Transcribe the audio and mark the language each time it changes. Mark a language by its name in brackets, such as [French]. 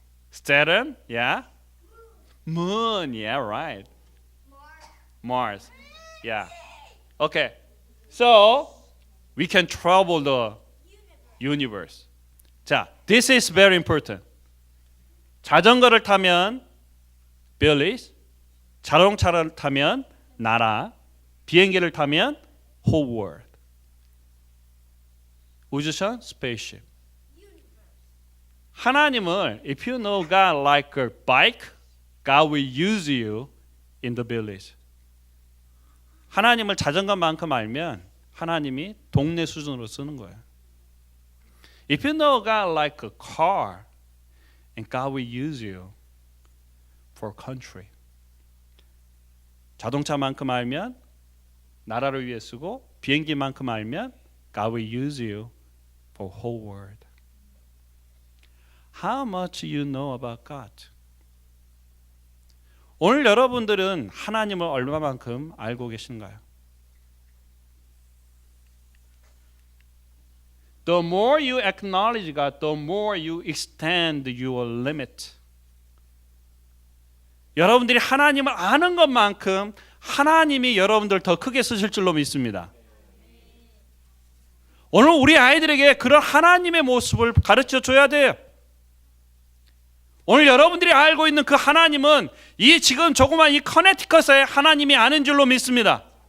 [English] Saturn? Yeah. Moon, yeah, right. Mars. Yeah. Okay. So we can travel the universe. 자, this is very important. [Korean] 자전거를 타면 village, 자동차를 타면 나라, 비행기를 타면 whole world. 우주선 spaceship. [English] 하나님을 if you know God like a bike, God will use you in the village. [Korean] 하나님을 자전거만큼 알면 하나님이 동네 수준으로 쓰는 거예요. [English] If you know God like a car, and God will use you for country. [Korean] 자동차만큼 알면 나라를 위해 쓰고 비행기만큼 알면 God will use you for whole world. [English] How much you know about God? [Korean] 오늘 여러분들은 하나님을 얼마만큼 알고 계신가요? [English] The more you acknowledge God, the more you extend your limit. [Korean] 여러분들이 하나님을 아는 것만큼 하나님이 여러분들 더 크게 쓰실 줄로 믿습니다. 오늘 우리 아이들에게 그런 하나님의 모습을 가르쳐 줘야 돼요. 오늘 여러분들이 알고 있는 그 하나님은 이 지금 조그만 이 커네티컷의 하나님이 아는 줄로 믿습니다.